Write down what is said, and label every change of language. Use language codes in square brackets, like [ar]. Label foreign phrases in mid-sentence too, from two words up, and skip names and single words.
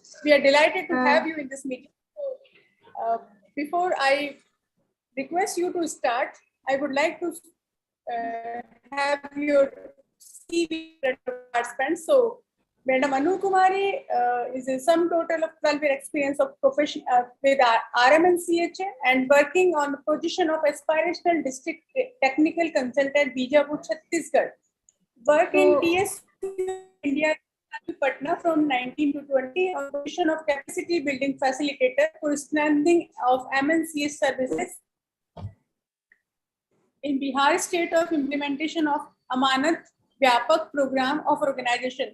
[en] We are delighted to have you in this meeting. So, before I request you to start, I would like to have your CV participants. So, Madam Anu Kumari is a sum total of 12 year experience of profession with RMNCHA and working on the position of aspirational district technical consultant Bijapur, Chhattisgarh. Work in TS India, Patna from 19 to 20 on position of capacity building facilitator for strengthening of MNCS services in Bihar state of implementation of Amanat Vyapak program of organization.